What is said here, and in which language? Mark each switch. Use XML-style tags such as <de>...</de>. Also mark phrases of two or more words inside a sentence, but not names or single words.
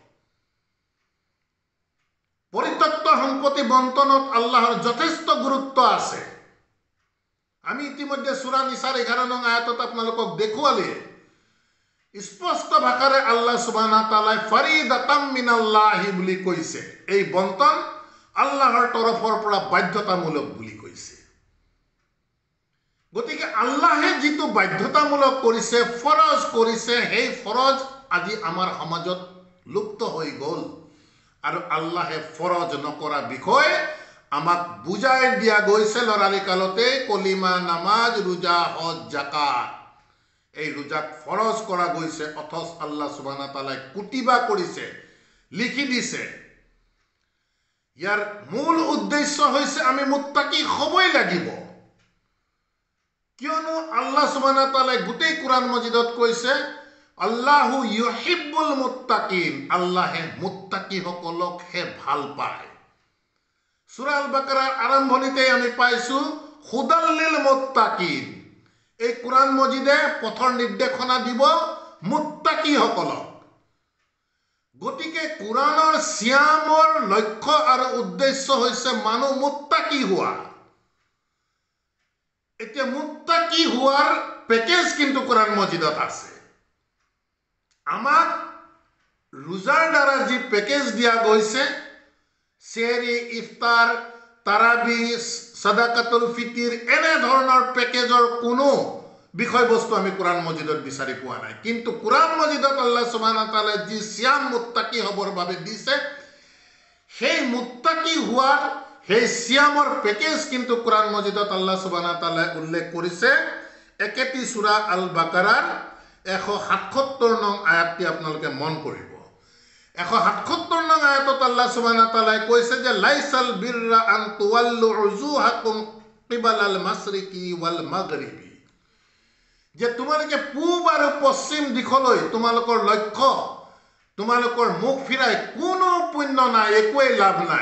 <as>পৰিত্যক্ত সম্পত্তি বণ্টনত আল্লাহৰ যথেষ্ট গুৰুত্ব আছে আমি ইতিমধ্যে সূরা নিসাৰ 11 নং আয়াতত আপোনালোকক দেখুৱালে স্পষ্ট ভাষাৰে</as> <ar>الله سبحانه وتعالى فريضة من الله</ar> <as>বুলি কৈছে এই বণ্টন আল্লাহৰ তৰফৰ পৰা বাধ্যতামূলক বুলি কৈছে গতিকে আল্লাহে যিটো বাধ্যতামূলক কৰিছে ফৰজ কৰিছে সেই ফৰজ আজি আমাৰ সমাজত লুপ্ত হৈ গ'ল আৰু আল্লাহে ফৰজ নকৰা বিষয় আমাক বুজাই দিয়া গৈছে লৰালি কালতে কলিমা নামাজ ৰোজা হজ যাকাত এই ৰোজাক ফৰজ কৰা গৈছে অথচ</as> <ar>الله سبحانه وتعالى</ar> <as>কুতিবা কৰিছে লিখি দিছে ইয়াৰ মূল উদ্দেশ্য হৈছে আমি মুত্তাকি হ'বই লাগিব কিয়নো</as> <ar>الله سبحانه وتعالى</ar> <as>গোটেই কোরআন মজিদত কৈছে</as> <ar>الله يحب المتقين</ar> <as>আল্লাহে মুত্তাকি সকলক হে ভাল পায় সূরা আল বাকারাৰ আৰম্ভণিতে আমি পাইছো</as> <ar>هدى للمتقين</ar> <as>এই কোরআন মজিদে পথৰ নিৰ্দেশনা দিব মুত্তাকি সকলক গতিকে কোরআনৰ সিয়ামৰ লক্ষ্য আৰু উদ্দেশ্য হৈছে মানুহ মুত্তাকি হোৱা এতিয়া মুত্তাকি হোৱাৰ প্যাকেজ কিন্তু কোরআন মজিদত আছে আমাক ৰোজাৰ দ্বাৰা যি প্যাকেজ দিয়া গৈছে সেহৰি ইফতাৰ তাৰাবি,</as> <ar>صدقة الفطر</ar> <as>এনে ধৰণৰ পেকেজৰ কোনো বিষয়বস্তু আমি কোরআন মজিদত বিচাৰি পোৱা নাই। কিন্তু কোরআন মজিদত</as> <ar>الله سبحانه وتعالى</ar> <as>যি সিয়াম মুত্তাকি হবৰ বাবে দিছে, সেই মুত্তাকি হোৱাৰ সেই সিয়ামৰ পেকেজ কিন্তু কোরআন মজিদত</as> <ar>الله سبحانه وتعالى</ar> <as>উল্লেখ কৰিছে। একেটি সূরা আল বাকাৰাৰ 177 নং আয়াতটি আপোনালোকে মন কৰিব। 177 নং আয়াতত</as> <ar>الله سبحانه وتعالى</ar> <as>কৈছে যে</as> <ar>ليس البر أن تولوا وجوهكم قبل المشرق والمغرب,</ar> <as>যে তোমালোকে পূব আৰু পশ্চিম দিশলৈ তোমালোকৰ লক্ষ্য, তোমালোকৰ মুখ ফিৰাই কোনো পুণ্য নাই, একোৱেই লাভ নাই।</as>